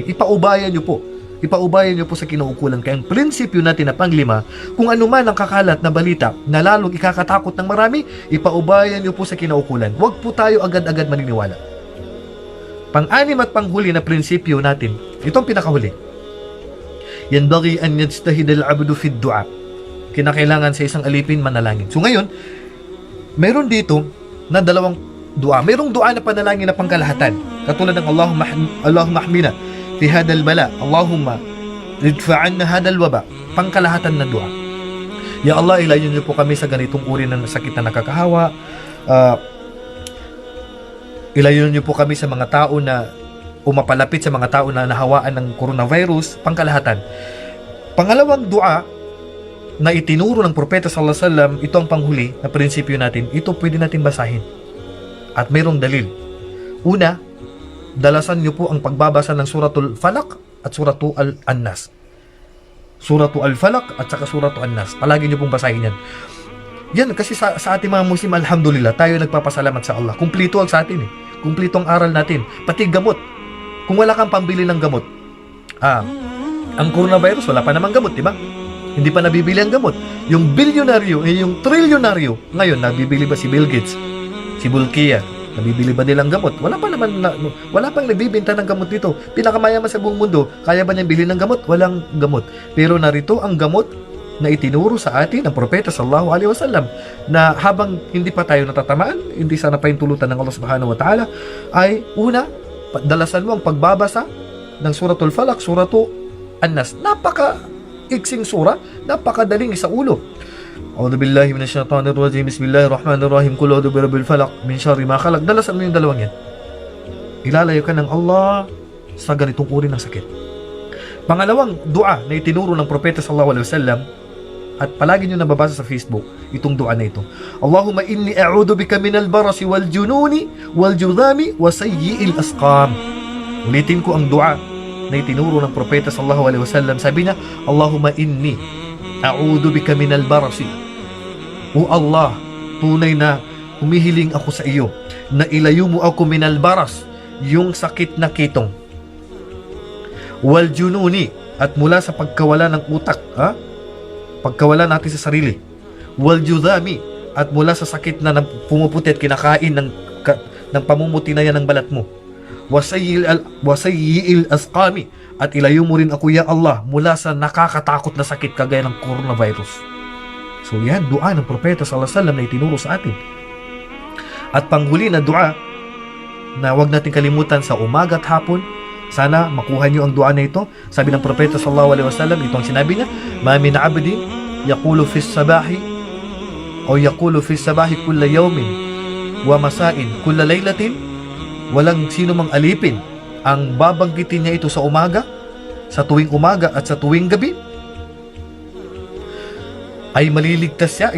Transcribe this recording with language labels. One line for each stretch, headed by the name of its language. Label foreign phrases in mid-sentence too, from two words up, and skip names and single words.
Filipino: Ipaubayan nyo po sa kinauukulan. Kaya ang prinsipyo natin na panglima, kung ano man ang kakalat na balita na lalong ikakatakot ng marami, ipaubayan nyo po sa kinauukulan. Huwag po tayo agad-agad maniniwala. Pang-anim at panghuli na prinsipyo natin, itong pinakahuli.
Arabic: ينبغي أن يجتهد العبد في الدعاء.
Filipino: Kinakailangan sa isang alipin manalangin. So ngayon, meron dito na dalawang dua. Merong dua na panalangin na pangkalahatan. Katulad ng
Arabic: اللهم احمنا في هذا البلاء, اللهم ادفع عنا هذا الوباء,
Filipino: pangkalahatan na dua. Ya Allah, ilayon niyo po kami sa ganitong uri ng sakit na nakakahawa. Ilayon niyo po kami sa mga tao na umapalapit sa mga tao na nahawaan ng coronavirus, pangkalahatan. Pangalawang dua na itinuro ng propeta
Arabic: صلى الله عليه وسلم,
Filipino: ito ang panghuli na prinsipyo natin. Ito pwede natin basahin. At mayroong dalil. Una, dalasan niyo po ang pagbabasa ng Suratul Falaq at Suratul An-Nas. Suratul Al-Falaq at saka Suratul An-Nas. Palagi niyo pong basahin yan. Yan, kasi sa ating mga Muslim, alhamdulillah, tayo nagpapasalamat sa Allah. Kumplito ang sa atin eh. Kumplito ang aral natin. Pati gamot. Kung wala kang pambili ng gamot, ang coronavirus, wala pa namang gamot, di ba? Hindi pa nabibili ang gamot. Yung bilyonaryo, yung trilyonaryo, ngayon, nabibili ba si Bill Gates, si Bulkia, Nabibili ba nilang gamot? Wala pang nagbibenta ng gamot dito. Pinakamayaman sa buong mundo, kaya ba niyang bilhin ng gamot? Walang gamot. Pero narito ang gamot na itinuro sa atin ng propeta
Arabic: صلى الله عليه وسلم,
Filipino: na habang hindi pa tayo natatamaan, hindi sana pahintulutan ng Allah
Arabic: سبحانه وتعالى,
Filipino: ay una, dalasan mo ang pagbabasa ng suratul Falaq, suratul An-Nas. Napaka-iksing sura, napakadaling sa ulo.
Arabic: أعوذ بالله من الشيطان الرجيم. بسم الله الرحمن الرحيم. قل أعوذ برب الفلق من شر ما خلق.
Filipino: Dalasan mo yung dalawang yan. Ilalayo ka ng Allah sa ganitong uri ng sakit. Pangalawang dua na itinuro ng propeta
Arabic: صلى الله عليه وسلم,
Filipino: at palagi nyo nababasa sa Facebook itong dua na ito.
Arabic: اللهم إني أعوذ بك من البرص والجنون والجذام وسيئ الأسقام.
Filipino: Ulitin ko ang dua na itinuro ng propeta
Arabic: صلى الله عليه وسلم.
Filipino: Sabi niya,
Arabic: اللهم إني أعوذ بك من البرص.
Filipino: O Allah, tunay na humihiling ako sa iyo na ilayo mo ako
Arabic: من البرص,
Filipino: yung sakit na kitong,
Arabic: والجنون,
Filipino: at mula sa pagkawala ng utak, pagkawala natin sa sarili,
Arabic: والجذام,
Filipino: at mula sa sakit na pumuputi at kinakain ng pamumuti na yan ng balat mo,
Arabic: وسيئ الأسقام,
Filipino: at ilayo mo rin ako
Arabic: يا الله
Filipino: mula sa nakakatakot na sakit kagaya ng coronavirus. So yan, dua ng propeta
Arabic: صلى الله عليه وسلم
Filipino: na itinuro sa atin. At panghuli na dua na wag natin kalimutan sa umaga at hapon, sana makuha niyo ang dua na ito. Sabi ng propeta
Arabic: صلى الله عليه وسلم,
Filipino: ito ang sinabi niya,
Arabic: ما من عبد يقول في صباح أو يقول في صباح كل يوم ومساء كل ليلة,
Filipino: walang sino mang alipin ang babanggitin niya ito sa umaga, sa tuwing umaga at sa tuwing gabi, ay maliligtas siya.